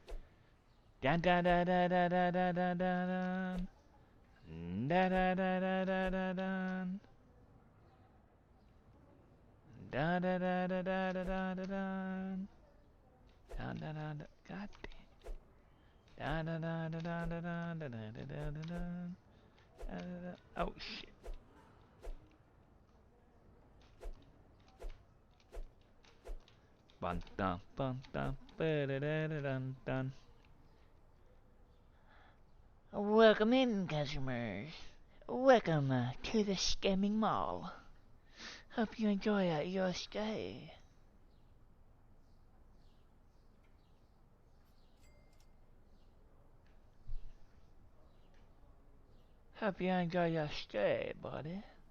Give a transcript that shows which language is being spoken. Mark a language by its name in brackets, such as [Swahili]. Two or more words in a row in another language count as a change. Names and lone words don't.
[English] Dun dun dun dun dun dun dun dun dun. Dun dun dun dun dun dun dun. Dun dun dun dun dun dun dun dun. Dun dun dun dun. God damn. Dun dun dun dun dun dun dun dun dun dun dun dun. Oh shit. Bun dun bun dun dun dun. Welcome in, customers. Welcome to the scamming mall. Hope you enjoy your stay. Hope you enjoy your stay, buddy.